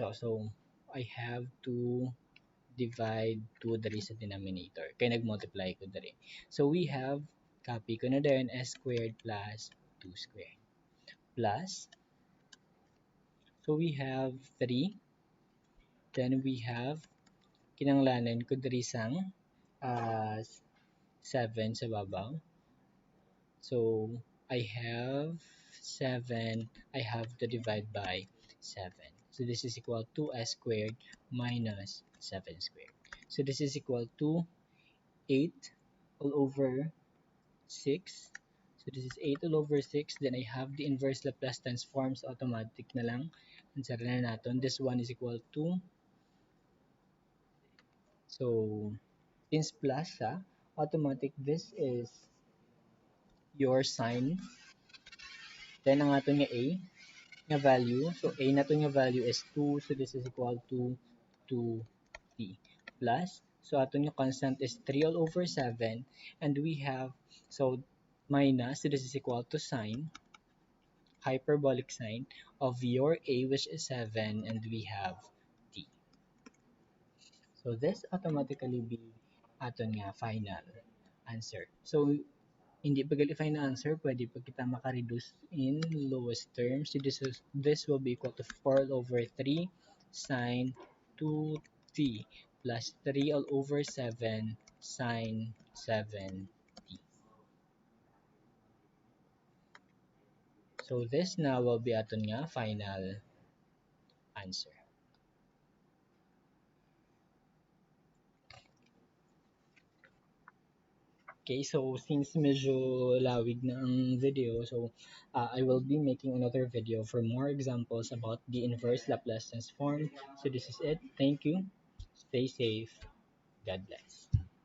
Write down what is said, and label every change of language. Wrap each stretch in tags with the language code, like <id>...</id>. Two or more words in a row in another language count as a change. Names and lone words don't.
<en>So, I have to divide 2</en> <hil>dari sa</hil> <en>denominator.</en> <hil>Kaya nag-multiply ko dari.</hil> <en>So, we have,</en> <hil>copy ko na din,</hil> <en>s squared plus 2 squared plus, so we have 3. Then we have,</en> <hil>kinanglanan ko dari sang 7 sa babaw.</hil> <en>So, I have 7. I have to divide by 7. So, this is equal to s squared minus 7 squared. So, this is equal to 8 all over 6. So, this is 8 all over 6. Then, I have the inverse Laplace transforms,</en> <hil>automatic na lang.</hil> <tl>Answer na natin.</tl> <en>This one is equal to, so, since plus siya, automatic, this is your sine. Then,</en> <hil>ang ato nga</hil> <en>A, nga value, so A</en> <hil>na to nga</hil> <en>value is 2, so this is equal to 2t plus, so</en> <hil>ato nga</hil> <en>constant is 3 all over 7, and we have, so minus, so this is equal to sine, hyperbolic sine of your A, which is 7, and we have t. So this automatically be</en> <hil>aton nga</hil> <en>final answer.</en> <hil>So hindi pa gali-find na answer, pwede pa kita maka-reduce</hil> <en>in lowest terms. So this will be equal to 4 all over 3 sine 2t plus 3 all over 7 sine 7t. So this now will be</en> <hil>aton nga</hil> <en>final answer. Okay, so since</en> <hil>medyo lawig na ang video,</hil> <en>so I will be making another video for more examples about the inverse Laplace transform. So this is it. Thank you. Stay safe. God bless.</en>